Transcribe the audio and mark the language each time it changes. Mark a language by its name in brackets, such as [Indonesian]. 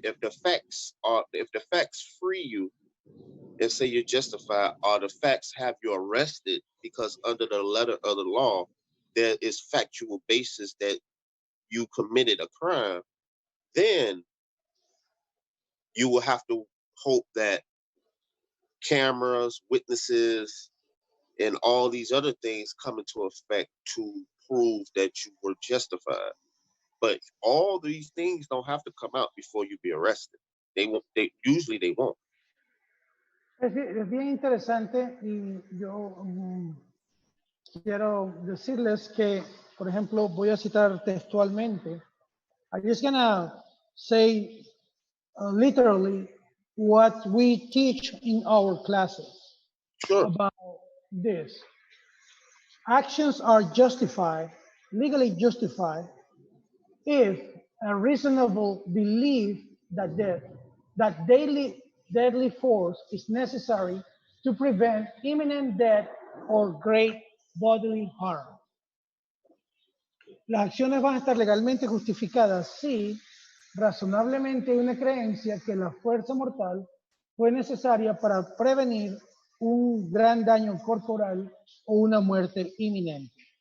[English] If the facts free you and say you're justified, or the facts have you arrested because under the letter of the law there is factual basis that you committed a crime, then you will have to hope that cameras, witnesses, and all these other things come into effect to prove that you were justified. But all these things don't have to come out before you be arrested. They won't. They usually they won't. [Spanish] Es bien interesante y yo quiero decirles que, por ejemplo, voy a citar textualmente. [English] I'm just gonna say literally what we teach in our classes Sure. about this. Actions are justified, legally justified, if a reasonable belief that deadly force is necessary to prevent imminent death or great bodily harm. [Spanish] Las acciones van a estar legalmente justificadas si razonablemente hay una creencia que la fuerza mortal fue necesaria para prevenir un gran daño corporal o una muerte inminente.